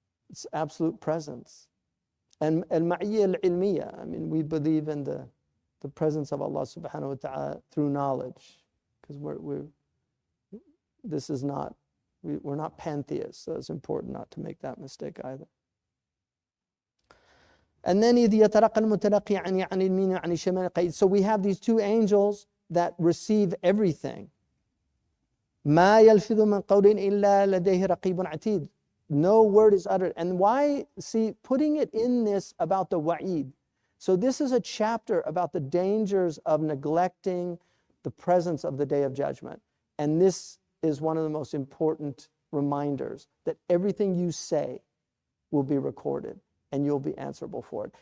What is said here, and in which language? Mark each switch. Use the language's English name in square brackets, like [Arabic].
[English] It's absolute presence. And al-ma'iyya al-ilmiyya, I mean, we believe in the presence of Allah subhanahu wa ta'ala through knowledge, because we're not pantheists, so it's important not to make that mistake either. And then so we have these two angels that receive everything. [Arabic] ما يلفظ من قول إلا لديه رقيب عتيد. [English] No word is uttered. And why? See, putting it in this about the wa'id. So this is a chapter about the dangers of neglecting the presence of the Day of Judgment. And this is one of the most important reminders that everything you say will be recorded and you'll be answerable for it.